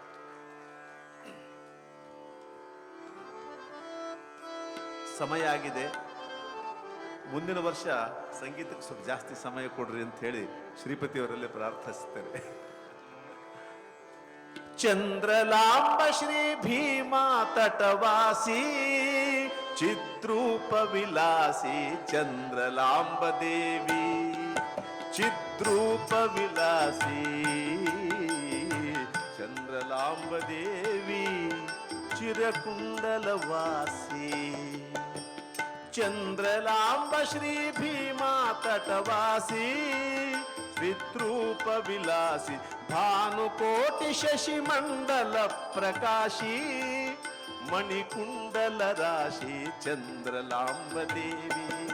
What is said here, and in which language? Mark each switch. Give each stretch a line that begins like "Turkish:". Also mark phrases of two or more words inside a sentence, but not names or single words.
Kannada: ಸಮಯ ಆಗಿದೆ. ಮುಂದಿನ ವರ್ಷ ಸಂಗೀತಕ್ಕೆ ಸ್ವಲ್ಪ ಜಾಸ್ತಿ ಸಮಯ ಕೊಡ್ರಿ ಅಂತ ಹೇಳಿ ಶ್ರೀಪತಿಯವರಲ್ಲೇ ಪ್ರಾರ್ಥಿಸ್ತೇನೆ. ಚಂದ್ರಲಾಂಬ ಶ್ರೀ ಭೀಮಾ ತಟವಾಸಿ ಚಿದ್ರೂಪ ವಿಲಾಸಿ ಚಂದ್ರಲಾಂಬ ದೇವಿ ಚಿದ್ರೂಪ ವಿಲಾಸಿ ಚಂದ್ರಲಾಂಬ ದೇವಿ ಚಿರಕುಂಡಲವಾಸಿ ಚಂದ್ರಲಾಂಬ ಶ್ರೀ ಭೀಮಾ ತಟವಾಸಿ ವಿದ್ರೂಪ ವಿಲಾಸಿ ಭಾನುಕೋಟಿ ಶಶಿಮಂಡಲ ಪ್ರಕಾಶಿ ಮಣಿಕುಂಡಲ ರಾಶಿ ಚಂದ್ರಲಾಂಬ ದೇವಿ